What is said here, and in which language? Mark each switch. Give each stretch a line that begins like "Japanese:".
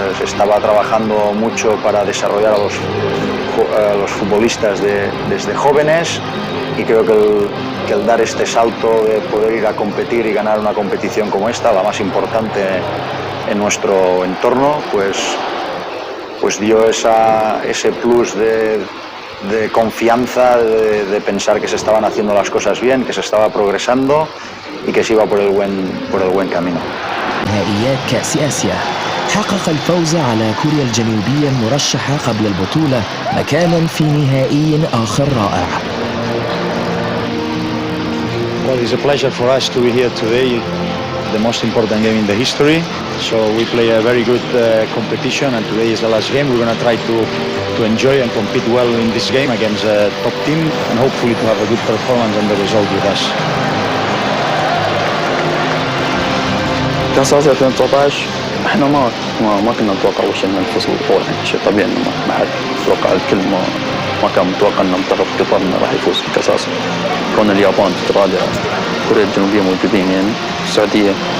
Spanish: Se estaba trabajando mucho para desarrollar a los futbolistas desde jóvenes, y creo que el dar este salto de poder ir a competir y ganar una competición como esta, la más importante en nuestro entorno, pues dio ese plus de confianza, de pensar que se estaban haciendo las cosas bien, que se estaba progresando y que se iba por el buen camino.
Arabic: نهائيات كأس آسيا حقق الفوز على كوريا الجنوبية المرشحة قبل البطولة مكانا في نهائي آخر رائع.
English: Well, it's a pleasure for us to be here today, the most important game in the history. So we play a very good competition, and today is the last game. We're going to try to enjoy and compete well in this game against a top team, and hopefully to have a good performance and the result with us.
Arabic: كأس آسيا 2019 احنا ما كنا نتوقع اول شيء ان نفوز بالبطولة، يعني شيء طبيعي انه ما حد يتوقع. الكل ما كان متوقع ان منتخب قطر انه راح يفوز بكأس آسيا. كون اليابان استراليا كوريا الجنوبية موجودين، يعني السعودية.